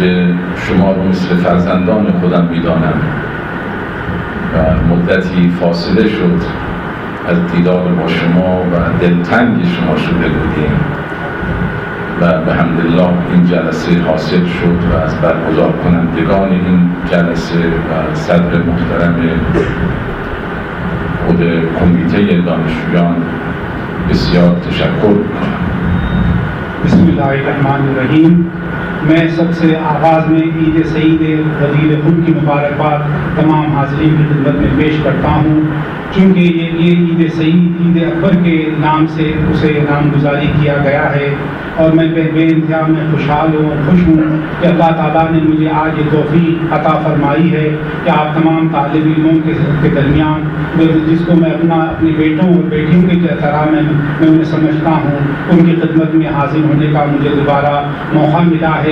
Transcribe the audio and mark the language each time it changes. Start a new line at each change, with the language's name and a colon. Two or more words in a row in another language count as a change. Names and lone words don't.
Persian: که شما رو مثل فرزندان خودم می‌دانم و مدتی فاصله شد از دیدار با شما و دلتنگ شما شده بودیم و به حمدالله این جلسه حاصل شد و از برگزار کنندگان این جلسه و صدر محترم خود کمیته دانشجویان بسیار تشکر میکنم.
Arabic: بسم اللہ الرحمن الرحیم.
Urdu: میں سب سے آغاز میں عید سعید وزیر خود کی مبارکباد تمام حاضرین کی خدمت میں پیش کرتا ہوں. چونکہ یہ عید سعید عید اکبر کے نام سے اسے نامگزاری کیا گیا ہے اور میں بے انتہا میں خوشحال ہوں اور خوش ہوں کہ اللہ تعالیٰ نے مجھے آج یہ توفیق عطا فرمائی ہے کہ آپ تمام طالب علموں کے درمیان جس کو میں اپنے بیٹوں اور بیٹیوں کی طرح میں انہیں سمجھتا ہوں ان کی خدمت میں حاضر ہونے کا مجھے دوبارہ موقع ملا ہے.